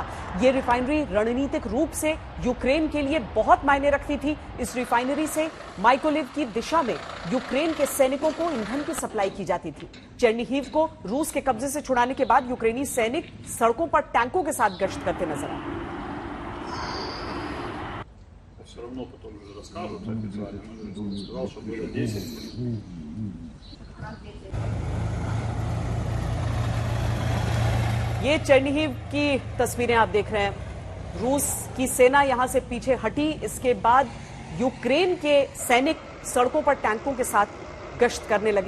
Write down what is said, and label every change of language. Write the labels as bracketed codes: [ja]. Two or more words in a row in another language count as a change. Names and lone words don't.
[hi] यह रिफाइनरी रणनीतिक रूप से यूक्रेन के लिए बहुत मायने रखती थी। इस रिफाइनरी से माइकोलिव की दिशा में यूक्रेन के सैनिकों को ईंधन की सप्लाई की जाती थी। चेर्निहिव को रूस के कब्जे से छुड़ाने के बाद यूक्रेनी सैनिक सड़कों पर टैंकों के साथ गश्त करते नजर आए। [ru] Все равно потом уже расскажут официально. Он сказал, что было 10. [hi] ये चेर्निहिव की तस्वीरें आप देख रहे हैं। रूस की सेना यहां से पीछे हटी। इसके बाद यूक्रेन के सैनिक सड़कों पर टैंकों के साथ गश्त करने लगे।